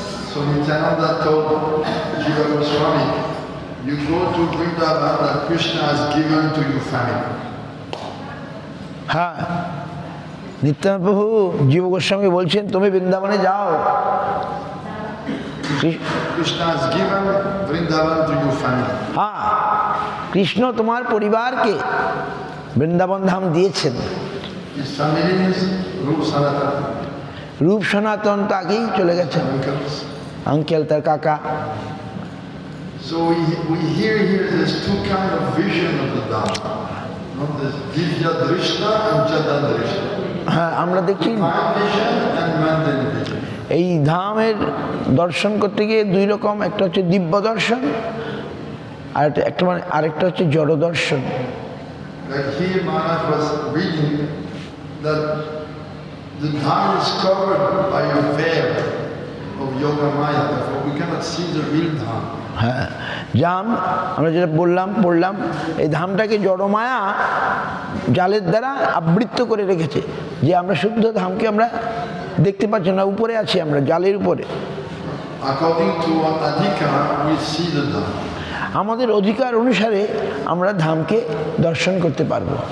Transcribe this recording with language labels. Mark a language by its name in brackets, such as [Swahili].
[English] So Nityananda told Jiva Goswami, you go to Vrindavan that Krishna has given to your family. [Bangla] হ্যাঁ, নিত্যানন্দ প্রভু জীব গোস্বামী বলছেন তুমি বৃন্দাবনে যাও। [English] Krishna has given Vrindavan to your family. [Bangla] হ্যাঁ, কৃষ্ণ তোমার পরিবারকে বৃন্দাবন ধাম দিয়েছেন। [English] His family is Rup Sanatan. [Bangla] রূপ সনাতন তো আগেই চলে গেছেন, আঙ্কেল তার কাকা। [English] So we hear here there's two kind of vision of the Dhamma. There's Divya Drishta and Jada Drishta. [Bangla] হ্যাঁ, আমরা দেখি [English] Divine vision and mundane vision. [Bangla] এই ধামের দর্শন করতে গিয়ে দুই রকম, একটা হচ্ছে দিব্য দর্শন আর আরেকটা হচ্ছে জড় দর্শন। [English] Like here Maharaj was reading that the Dham is covered by a veil of Yoga Maya, therefore we cannot see the real Dham. [Bangla] হ্যাঁ, জাম আমরা যেটা পড়লাম এই ধামটাকে জড়মায়া জালের দ্বারা আবৃত করে রেখেছে, যে আমরা শুদ্ধ ধামকে আমরা দেখতে পাচ্ছি না, উপরে আছি আমরা জালের উপরে। [English] According to our adhikar, we see the Dham. [Bangla] আমাদের অধিকার অনুসারে আমরা ধামকে দর্শন করতে পারবো।